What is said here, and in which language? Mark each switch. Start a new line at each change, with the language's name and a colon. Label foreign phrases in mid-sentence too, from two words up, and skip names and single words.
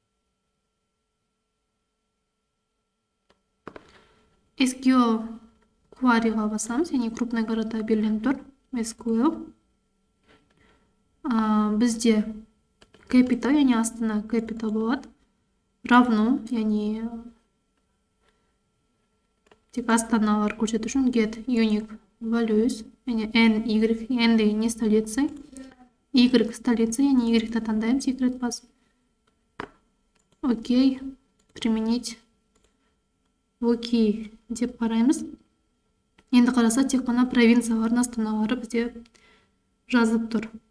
Kazakh: SQL query'ға басамыз, яғни
Russian: крупный города
Kazakh: берілген тұр. SQL. Бізде capital, яғни астына capital болады. Равно, яғни тек астаналар көрсету үшін
English: get unique values,
Kazakh: яғни n, y, n деген не столица, y столица, яғни y-ті таңдаймыз, секрет басып. Окей, применить окей деп қараймыз. Енді қараса, тек қана провинциялардың астаналары бізде жазып тұр.